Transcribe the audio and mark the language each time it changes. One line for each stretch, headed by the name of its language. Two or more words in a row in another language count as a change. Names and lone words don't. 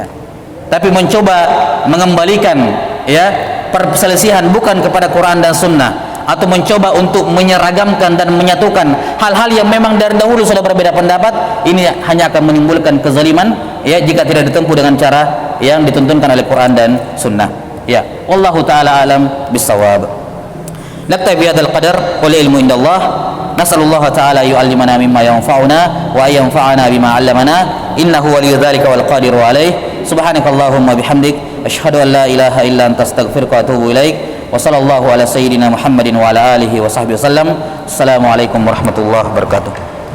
Indonesian: Tapi mencoba mengembalikan, ya, perselisihan bukan kepada Quran dan Sunnah, atau mencoba untuk menyeragamkan dan menyatukan hal-hal yang memang dari dahulu sudah berbeda pendapat, ini hanya akan menimbulkan kezaliman, ya, jika tidak ditempuh dengan cara yang dituntunkan oleh Quran dan Sunnah. Ya,
Arabic: والله تعالى أعلم بالصواب نكتفي بهذا القدر والعلم عند الله. نسأل الله تعالى يعلمنا مما ينفعنا وينفعنا بما علمنا إنه ولي ذلك والقادر عليه. سبحانك اللهم وبحمدك أشهد أن لا إله إلا أنت أستغفرك وأتوب إليك. وصلى الله على سيدنا محمد وعلى آله وصحبه وسلم. السلام عليكم ورحمة الله وبركاته.